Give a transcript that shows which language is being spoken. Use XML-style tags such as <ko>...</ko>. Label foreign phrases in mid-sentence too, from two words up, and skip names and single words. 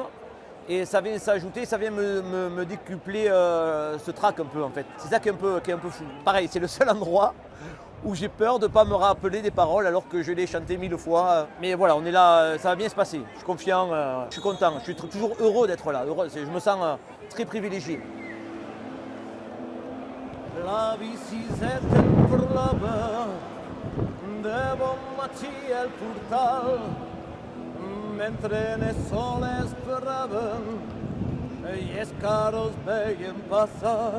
<fr>Et ça vient s'ajouter, ça vient me décupler ce trac un peu en fait. C'est ça qui est un peu fou. Pareil, c'est le seul endroit où j'ai peur de ne pas me rappeler des paroles alors que je l'ai chanté 1000 fois. Mais voilà, on est là, ça va bien se passer. Je suis confiant, je suis content, je suis toujours heureux d'être là. Je me sens très privilégié.</fr> <ca>La bicicleta per l'Ava, de bon matí al portal, mentre ne sol esperaven i els carros veien passar.</ca>